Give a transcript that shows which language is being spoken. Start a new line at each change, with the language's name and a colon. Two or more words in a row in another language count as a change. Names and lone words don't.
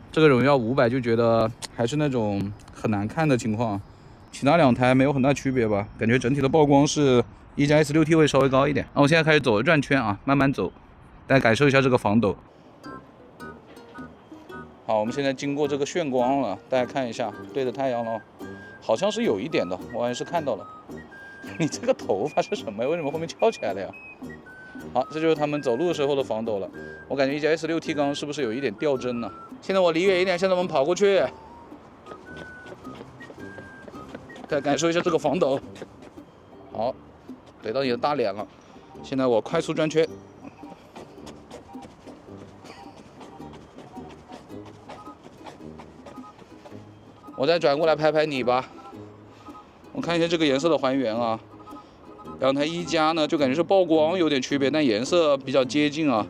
Chinese: 這個榮耀500就覺得還是那種很難看的情況，其他2台沒有很大區別吧，感覺整體的曝光是一加 S6T 會稍微高一點。那我現在開始走轉圈啊，慢慢走，大家感受一下這個防抖。好，我們現在經過這個炫光了，大家看一下，對着太陽了，好像是有一點的，我還是看到了。你這個頭髮是什麼呀？為什麼後面翹起來了呀？好，這就是他們走路時候的防抖了。我感覺一加 S6T 剛剛是不是有一點掉幀呢？現在我離遠一點，現在我們跑過去，大家感受一下這個防抖。好，懟到你的大臉了。現在我快速轉圈。我再轉過來拍拍你吧，我看一下這個顏色的還原啊。2台一加呢，就感覺是曝光有點區別，但顏色比較接近啊。